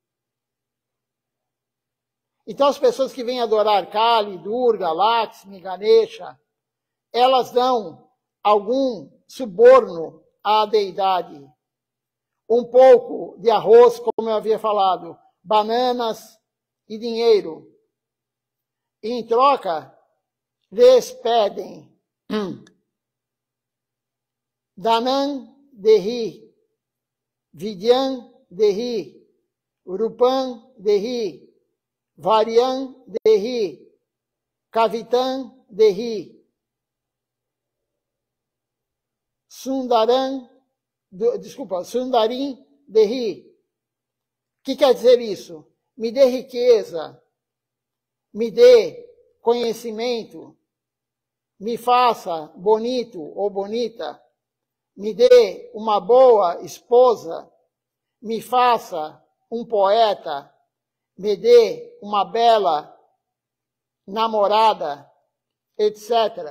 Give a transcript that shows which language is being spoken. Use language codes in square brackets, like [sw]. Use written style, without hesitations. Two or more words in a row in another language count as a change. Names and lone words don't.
[pt] Então as pessoas que vêm adorar Kali, Durga, Lakshmi, Ganesha, elas dão algum suborno à deidade. Um pouco de arroz, como eu havia falado, bananas e dinheiro. E em troca, lhes pedem [sa] धनं देहि, विद्यां देहि, रूपं देहि, भार्यां देहि, कवितां देहि, सुन्दरीं देहि. [pt] O que quer dizer isso? Me dê riqueza, me dê conhecimento, me faça bonito ou bonita, me dê uma boa esposa, me faça um poeta, me dê uma bela namorada, etc.